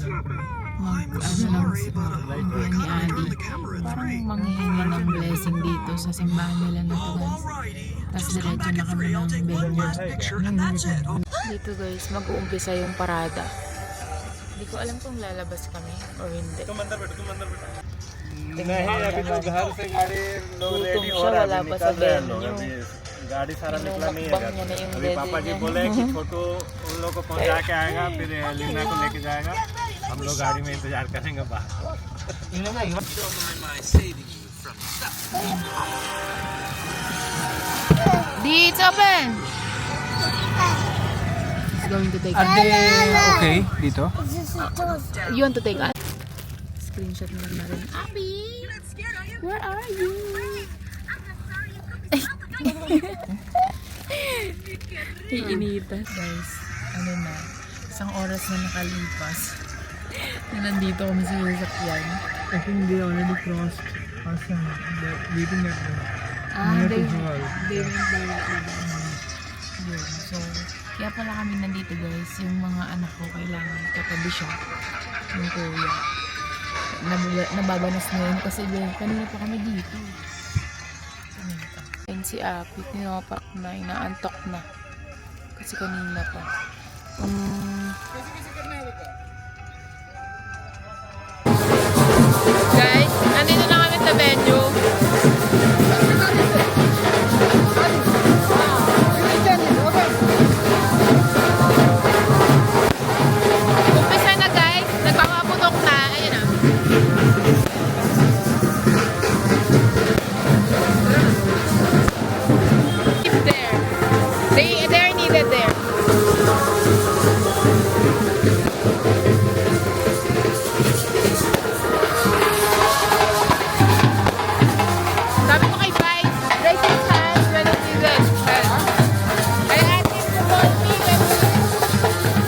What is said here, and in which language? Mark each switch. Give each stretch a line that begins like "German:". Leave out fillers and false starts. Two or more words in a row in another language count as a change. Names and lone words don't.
Filipino: Ano ni Adi. Parang manghihingi ng blessing dito sa simbahan nila na to guys. Tapos diretso na kami ng venue. Dito guys, mag-uumpisa yung parada. Hindi ko alam kung lalabas kami or hindi.
Hindi: नहीं अभी तो घर से गाड़ी लोग रेडी हो
Filipino: siya,
Hindi: रहा
Filipino: wala
Hindi: है
Filipino: pa sa
Hindi: निकल रहे हैं लोग
Filipino: venue.
Hindi: अभी गाड़ी सारा निकला नहीं है
Filipino: Mukbang niya na yung
Hindi: अभी पापा जी
Filipino: dede
Hindi: बोले
Filipino: niya.
Hindi: कि छोटू उन लोग को पहुंचा के आएगा फिर लीना को लेके जाएगा हम लोग गाड़ी में इंतजार करेंगे बाहर
English: It's open! He's going to take us.
Filipino: okay dito?
English: You want to take us?
Filipino: Screenshot mo na rin. Abby!
English: Where are you?
Filipino: Iinitan. Guys, ano na, isang oras na nakalipas. Na nandito kami sa sasakyan.
English: I think they already crossed us and they're waiting at the They went directly down.
Filipino: Yun. So, kaya pala kami nandito guys. Yung mga anak ko kailangan katabi siya. Yung kuya. Nababanas na yun kasi kanina pa kami dito. And si Api, tinopak na, inaantok na. Kasi kanina pa. Guys, nandito na kami sa venue. Umpisa na guys, nagpapaputok na. Ayun na.
English: Keep there. They're needed there.
Filipino: Sabi ko kay Vice,
English: raise his hands when he sees it. I asked him to call me when